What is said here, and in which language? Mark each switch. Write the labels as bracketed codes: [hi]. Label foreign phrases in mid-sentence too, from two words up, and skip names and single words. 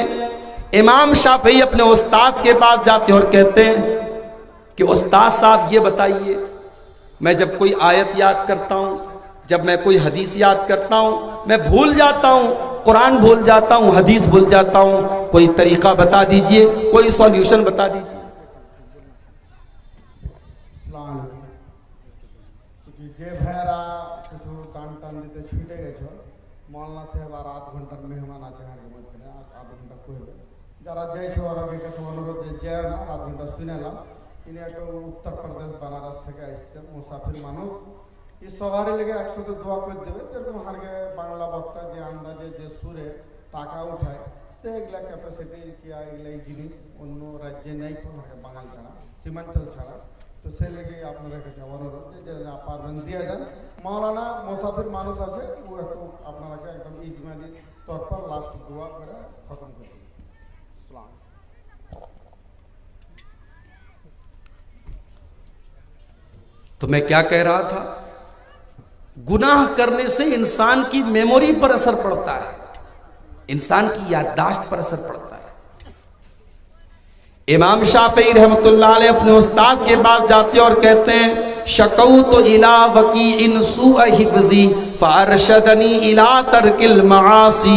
[ur] امام شافعی اپنے استاذ کے پاس جاتے اور کہتے ہیں کہ استاد صاحب یہ بتائیے، میں جب کوئی آیت یاد کرتا ہوں، جب میں کوئی حدیث یاد کرتا ہوں، میں بھول جاتا ہوں، قرآن بھول جاتا ہوں، حدیث بھول جاتا ہوں، کوئی طریقہ بتا دیجئے، کوئی سولوشن بتا دیجئے۔ [ar] السلام علیکم۔ [bn] যে ভাইয়েরা কিছু টান টান দিতে ছুটে গেছো, মৌলানা সাহেব আর 8 ঘন্টার মেহমান আছে আমাদের মধ্যে, আর 8 ঘন্টা কইবে যারা যাইছো ওরা কাছে অনুরোধ যে যায় না, 8 ঘন্টা শুনেলাম। ইনি একটা উত্তরপ্রদেশ বানারস থেকে আসছে, মুসাফির মানুষ। এই সবারই লেগে একসাথে দোয়া করে দেবে, যেরকম আমাকে বাংলা বক্তা যে আন্দাজে যে সুরে টাকা উঠায়, সে এগুলা ক্যাপাসিটি কি এগুলা এই জিনিস অন্য রাজ্যে নেই, বাঙাল ছাড়া, সীমাঞ্চল ছাড়া। তো সে লেগে আপনাদের কাছে অনুরোধ যে পারবেন দিয়ে যান। মৌলানা মুসাফির মানুষ আছে, ও একটু আপনারাকে একদম [ur] اجمالی طور پر [bn] লাস্ট দোয়া করে খতম করে দিন। আসসালাম। [ur] تو میں کیا کہہ رہا تھا، گناہ کرنے سے انسان کی میموری پر اثر پڑتا ہے، انسان کی یادداشت پر اثر پڑتا ہے۔ امام شافعی [ar] رحمۃ اللہ علیہ [ur] اپنے استاذ کے پاس جاتے اور کہتے ہیں [ar] شکوت الی وکیع سوء حفظی فارشدنی الی ترک المعاصی۔